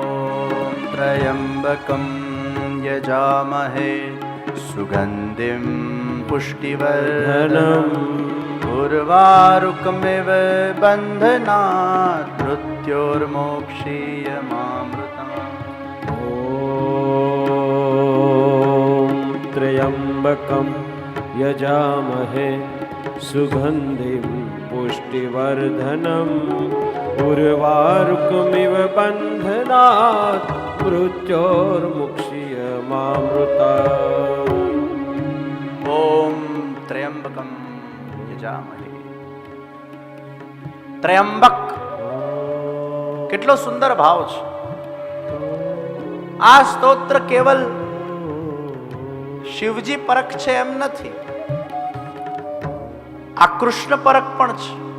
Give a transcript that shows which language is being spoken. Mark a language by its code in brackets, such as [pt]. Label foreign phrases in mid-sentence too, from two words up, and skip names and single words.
[sa] ત્રયંબકમ યજામહે સુગંધિમ પુષ્ટિવર્ધનમ ઉર્વારુકમિવ બંધનાત મૃત્યોર્મોક્ષીયમામૃતમ. ॐ त्र्यम्बकं यजामहे सुगन्धिं पुष्टिवर्धनम् उर्वारुकमिव बन्धनात् मृत्योर्मुक्षीयमामृतात्. ઓમ ત્ર્યંબકમ યજામહે. [gu] ત્ર્યંબક કેટલો સુંદર ભાવ છે. આ સ્તોત્ર કેવલ શિવજી પરખ છે એમ નથી, આ કૃષ્ણ પરખ પણ છે.